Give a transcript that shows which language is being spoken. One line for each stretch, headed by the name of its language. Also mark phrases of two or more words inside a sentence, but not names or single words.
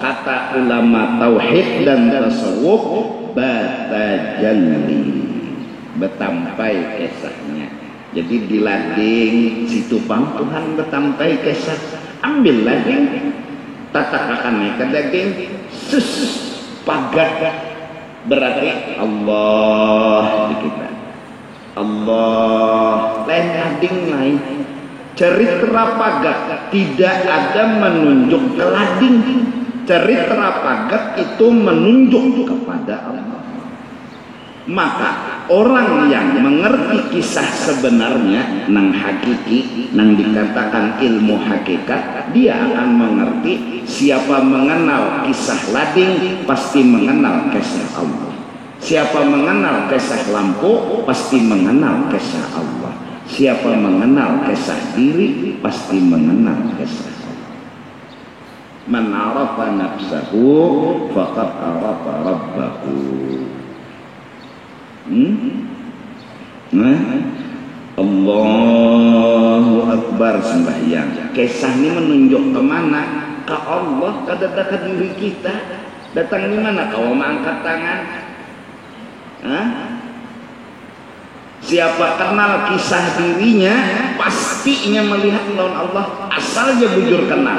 Banjar: Kata ulama tauhid dan tasawuf batajalli, betampai kisahnya Jadi di lading situ pang Tuhan betampai kesah, ambil lading, tatakakan ke daging, sus pagat berarti Allah di kita.
Indonesian: Allah lain lading lain. Cerita pagat tidak ada menunjuk ke lading. Cerita pagat itu menunjuk kepada Allah. Maka orang yang mengerti kisah sebenarnya nang hakiki, nang dikatakan ilmu hakikat, dia akan mengerti siapa mengenal kisah lading pasti mengenal kisah Allah. Siapa mengenal kisah lampu pasti mengenal kisah Allah. Siapa mengenal kisah diri pasti mengenal kisah Allah.
Arabic: من عرف نفسه فقد عرف ربه. الله أكبر
Indonesian: sembahyang. Kisah ini menunjuk kemana? Ke Allah, ke diri kita. Datang di mana? Kau mengangkat tangan. Siapa kenal kisah dirinya pastinya melihat lawan Allah, asal dia bujur kenal.